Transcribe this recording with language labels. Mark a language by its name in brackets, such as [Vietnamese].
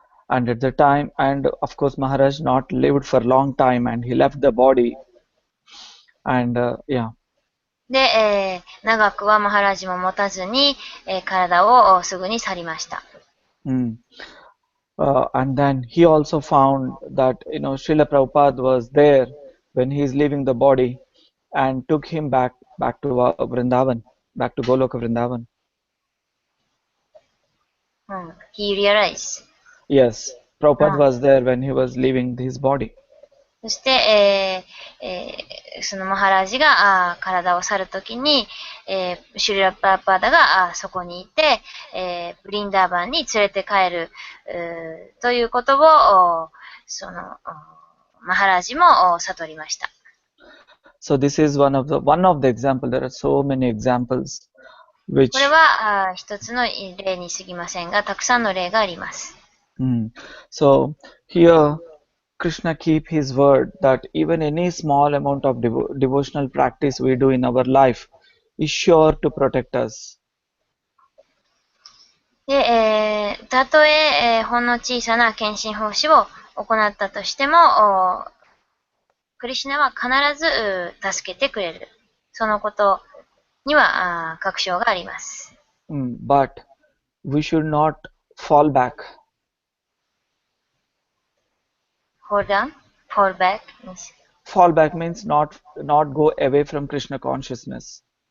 [English] And at the time, and of course Maharaj not lived for a long time and he left the body. And yeah. [Japanese] で、長くはマハラジも持たずに、体をすぐに去りました。 [English] And then he also found that, Srila Prabhupada was there when he is leaving the body and took him back to Vrindavan, back to Goloka Vrindavan. He realized. Yes, Prabhupada was there when he was leaving his body. [Japanese] そして、そのマハラージが体を去るときに、シュリラ・プラパーダがそこにいて、ブリンダーバンに連れて帰るということをそのマハラージも悟りました。 [English] So this is one of the example. There are so many examples [Japanese] これ [English] which [Japanese] は一つの例に過ぎませんが、たくさんの例があります。 [English] So here Krishna keep his word that even any small amount of devotional practice we do in our life is sure to protect us. [Japanese] で、たとえほんの小さな献身奉仕を行ったとしても、クリシュナは必ず助けてくれる。そのことには確証があります。 [English] But we should not fall back. Fall down? Fall back? Fall back means not go away from Krishna consciousness.